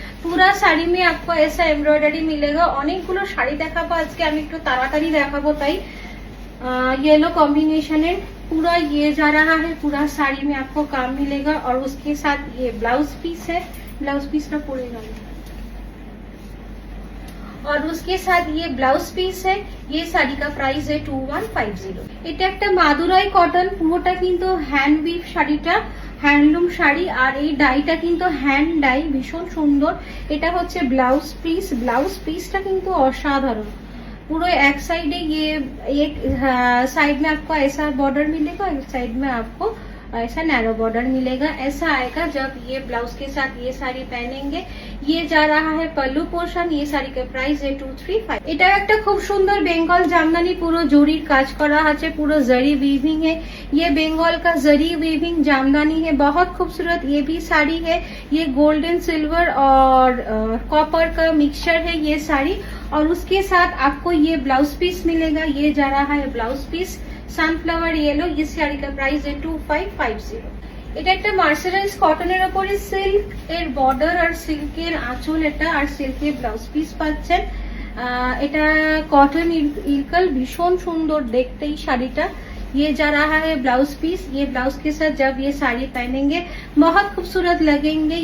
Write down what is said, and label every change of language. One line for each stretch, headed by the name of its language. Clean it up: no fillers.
Hindi: पूरा साड़ी में आपको ऐसा एम्ब्रॉयडरी मिलेगा।
Bangla: অনেকগুলো শাড়ি দেখাবো আজকে, আমি একটু তাড়াতাড়ি দেখাবো তাই।
Hindi: येलो कॉम्बिनेशन है पूरा, ये जा रहा है पूरा साड़ी में आपको काम मिलेगा और उसके साथ ये ब्लाउज पीस है, ब्लाउज पीस का पूरे और उसके साथ ये ब्लाउज पीस है। ये साड़ी का प्राइस है 2150।
Bangla: এটা একটা মাদুরাই কটন, পুরোটা কিন্তু হ্যান্ড উইভ শাড়িটা, হ্যান্ডলুম শাড়ি। আর এই ডাইটা কিন্তু হ্যান্ড ডাই, ভীষণ সুন্দর। এটা হচ্ছে ব্লাউজ পিস, ব্লাউজ পিসটা কিন্তু অসাধারণ।
Hindi: पूरे एक साइड है ये, एक साइड में आपको ऐसा बॉर्डर मिलेगा, एक साइड में आपको ऐसा नैरो बॉर्डर मिलेगा। ऐसा आएगा जब ये ब्लाउज के साथ ये साड़ी पहनेंगे। ये जा रहा है पल्लू पोर्शन। ये साड़ी का प्राइस है 235।
Bangla: এটা একটা খুব সুন্দর বেঙ্গল জামদানি, পুরো জরির কাজ করা আছে, পুরো
Hindi: जरी वीविंग है। ये बंगाल का जरी वीविंग जामदानी है, बहुत खूबसूरत। ये भी साड़ी है, ये गोल्डन सिल्वर और कॉपर का मिक्सचर है ये साड़ी। और उसके साथ आपको ये ब्लाउज पीस मिलेगा। ये जा रहा है ब्लाउज पीस সানফ্লাওয়ার ইয়েলো। इस শাড়ি का प्राइस है 2550।
Bangla: এটা একটা মার্সারাইজ কটনের উপরে সিল্ক এর বর্ডার আর সিল্কের আঁচল এটা, আর সিল্কের ব্লাউজ পিস পাচ্ছেন। এটা কটন ইলকাল, ভীষণ সুন্দর দেখতে এই শাড়িটা।
Hindi: ये जा रहा है ब्लाउज पीस। ये ब्लाउज के साथ जब ये साड़ी पहनेंगे बहुत खूबसूरत लगेंगे।